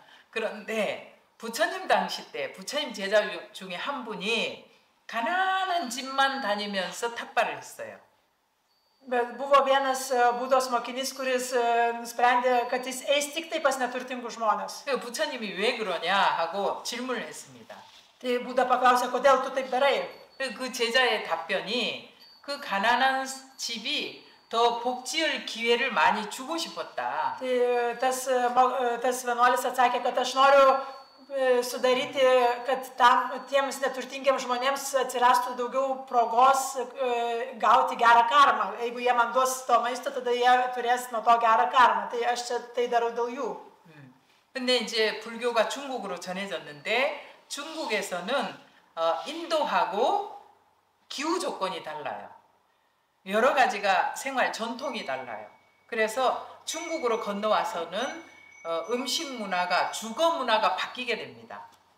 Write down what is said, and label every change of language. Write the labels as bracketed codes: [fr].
[ko] 그런데 부처님 당시 때 부처님 제자 중에 한 분이 가난한 집만 다니면서 탁발을 했어요. [lt] Bet buvo vienas Budos mokinys, kuris nusprendė, kad jis eis tik tai pas neturtingus žmonės. [ko] 부처님이 왜 그러냐 하고 질문을 했습니다. [lt] Tai Buda paklausė, kodėl tu taip darai? [ko] 그 제자의 답변이 그 가난한 집이 더 복지할 기회를 많이 주고 싶었다. [lt] Tai tas vienuolis atsakė, kad aš noriu sudaryti, kad tiems neturtingiems žmonėms atsirastų daugiau progos gauti gerą karmą. Jeigu jie man duos to maisto, tada jie turės nuo to gerą karmą. Tai aš čia tai darau dėl jų. [ko] 근데 이제 불교가 중국으로 전해졌는데 중국에서는 인도하고 기후 조건이 달라요. 여러 가지가 생활 전통이 달라요. 그래서 중국으로 건너와서는 음식 문화가 주거 문화가 바뀌게 됩니다.